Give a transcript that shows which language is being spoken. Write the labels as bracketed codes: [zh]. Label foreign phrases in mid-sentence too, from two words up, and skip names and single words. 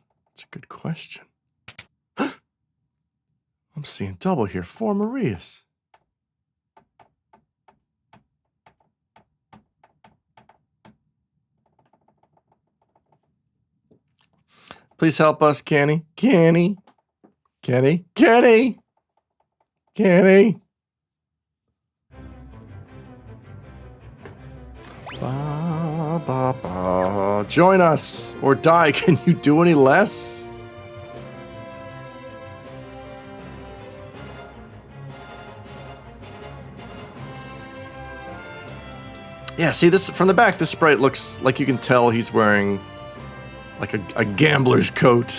[en] That's a good question. I'm seeing double here. 4 Marias. Please help us, Kenny. Kenny. Kenny. Kenny. Kenny. Ba, ba, ba. Join us or die. Can you do any less? Yeah, see this from the back. This sprite looks like you can tell he's wearing like a gambler's coat.